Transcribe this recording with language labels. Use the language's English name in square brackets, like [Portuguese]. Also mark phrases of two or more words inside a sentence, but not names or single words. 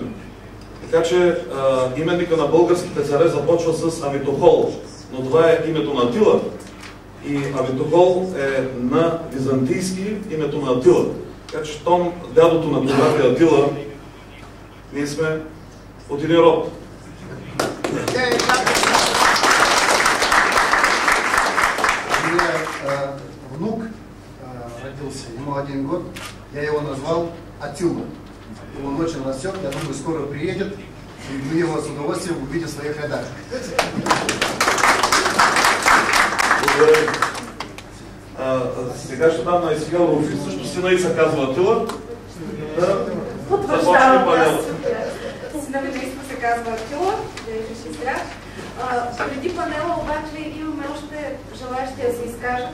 [Bulgarian] Така че именника на българските царе започва с Авитохол, но това е името на Атила. И Авитохол е на византийски името на Атила. Така че щом дядото на това е Атила, ние сме от един род. [Russian] У меня внук родился, ему 1 год, я его назвал Атила. Он очень растет, я думаю, скоро приедет, и мы его с удовольствием увидим в своих рядах. [Bulgarian] Сега ще дам на Исигел Руфи, също сина и се казва Атила. Потвърждавам аз. Сина ми наистина се казва Атила, да е жив и здрав. Преди панела обаче имаме още желаящи да се изкажат.